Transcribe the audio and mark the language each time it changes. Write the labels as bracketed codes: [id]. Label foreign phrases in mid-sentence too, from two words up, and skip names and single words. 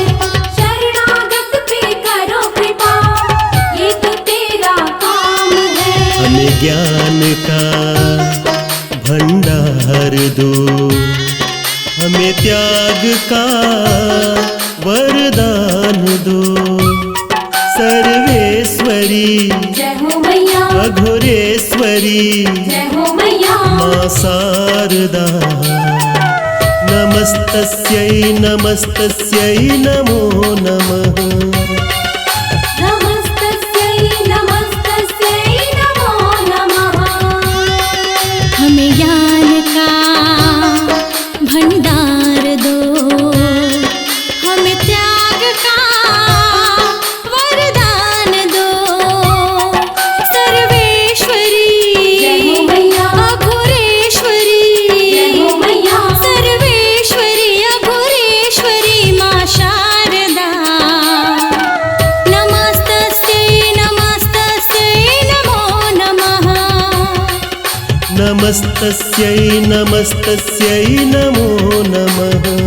[hi] शरणागत पे करो कृपा, ये तो तेरा काम है। हमें ज्ञान का भंडार दो, हमें त्याग का वरदान दो। सर्वेश्वरी जय हो मैया, अघोरेश्वरी जय हो मैया। [sa] मां शारदा, नमस्तस्यै नमस्तस्यै नमो नमः। नमस्तस्यै नमस्तस्यै नमो नमः। [hi] हमें ज्ञान का भंडार दो, हमें त्याग का वरदान दो। सर्वेश्वरी जय हो मैया, अघोरेश्वरी जय हो मैया। [sa] सर्वेश्वरी अघोरेश्वरी मां शारदा, नमस्तस्यै नमस्तस्यै नमो नमः। नमस्तस्यै नमस्तस्यै नमो नमः।